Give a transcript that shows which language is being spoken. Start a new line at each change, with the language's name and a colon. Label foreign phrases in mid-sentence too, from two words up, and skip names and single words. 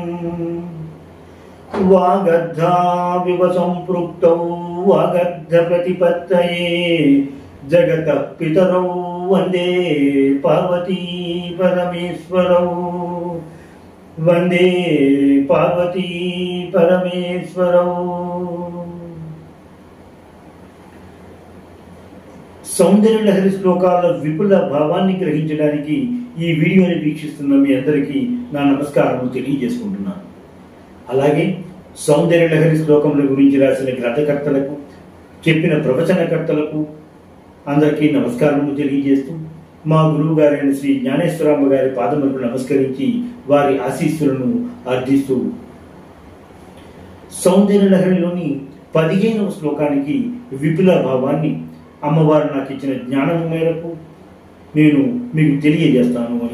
Sanskrit: वागर्धाविव सम्पृक्तौ वागर्धप्रतिपत्तये जगतः पितरौ वन्दे पार्वती परमेश्वरौ वन्दे पार्वती परमेश्वरौ।
Telugu: సౌందర్యలహరి శ్లోకాల విపుల భావాన్ని గ్రహించడానికి ఈ వీడియోని వీక్షిస్తున్న మీ అందరికీ నా నమస్కారము తెలియజేసుకుంటున్నాను. అలాగే సౌందర్యలహరి శ్లోకముల గురించి రాసిన గ్రంథకర్తలకు, చెప్పిన ప్రవచనకర్తలకు అందరికీ నమస్కారము తెలియజేస్తూ, మా గురువు గారైన శ్రీ జ్ఞానేశ్వరమ్మ గారి పాదములకు నమస్కరించి వారి ఆశీస్సులను అర్థిస్తూ సౌందర్యలహరిలోని 15వ శ్లోకానికి విపుల భావాన్ని అమ్మవారు నాకు ఇచ్చిన జ్ఞానము మేరకు నేను మీకు తెలియజేస్తాను అని.